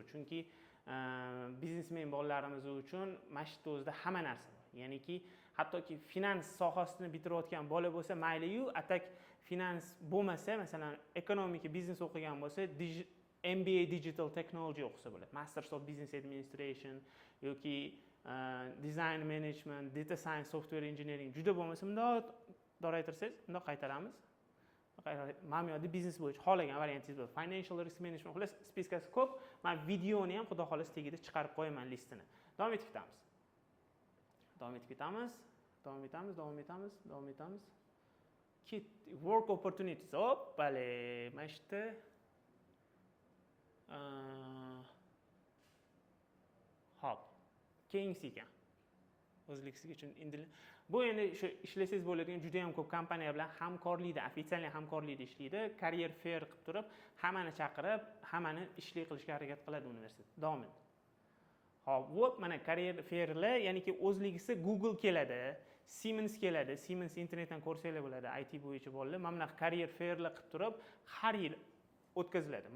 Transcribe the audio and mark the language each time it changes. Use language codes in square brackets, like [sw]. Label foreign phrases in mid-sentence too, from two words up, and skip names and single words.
[uz] Chunki biznesmen bolalarimiz uchun mana shu o'zida hamma narsa bor. Ya'niki hattoki finans sohasini bitirayotgan bola bo'lsa, mayli-yu, atak finans bo'lmasa, masalan, ekonomika, biznes o'qigan bo'lsa, MBA Digital Technology o'qisa bo'ladi. [en] Masters of Business Administration [uz] yoki [en] Design Management, Data Science, Software Engineering [uz] juda bo'lmasa, bundoq doraytirsangiz, bundoq qaytaramiz. Mana bu yerda biznes bo'yicha xohlagan variantingiz bor. [en] Financial Risk Management [uz] xullas spiskasi ko'p. Men videoni ham xudo xohlasa tagida chiqarib qo'yaman listini. Davom etib ketamiz. [en] Work opportunities. [uz] Hoppale, mana shu yerda hop. Keyingisi ekan. O'zbekiston uchun endi bu endi shu ishlasangiz bo'ladigan juda ham ko'p kompaniya bilan hamkorlikda, ofitsial hamkorlikda ishlaydi. [en] Career fair [uz] qilib turib, hammani chaqirib, hammani ishli qilishga harakat qiladi universitet. Davom et. Hop, mana [en] career fairlar, [uz] ya'niki o'zligisi Google keladi, Siemens keladi. Siemens internetdan ko'rsanglar bo'ladi, IT bo'yicha bolalar. Mana bunaqa [en] career fairlar [uz] qilib turib, har yil o'tkaziladi.